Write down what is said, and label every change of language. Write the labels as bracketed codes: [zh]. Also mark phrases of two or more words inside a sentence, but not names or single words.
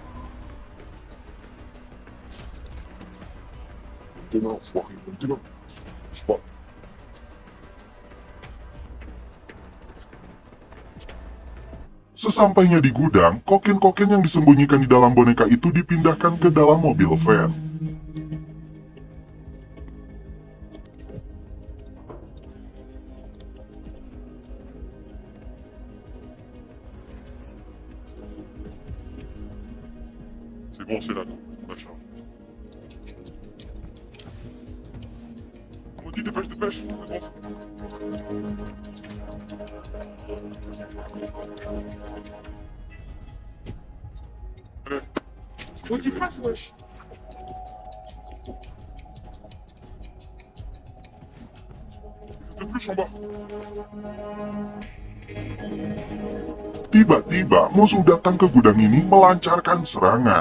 [id] Tidak. Cepat. Sesampainya di gudang, kokain-kokain yang disembunyikan di dalam boneka itu dipindahkan ke dalam mobil van. [fr] C'est bon, c'est là, machin. On dit dépêche, c'est bon. Allez. On dit passe, wesh. Reste plus en bas. [id] Tiba-tiba musuh datang ke gudang ini melancarkan serangan.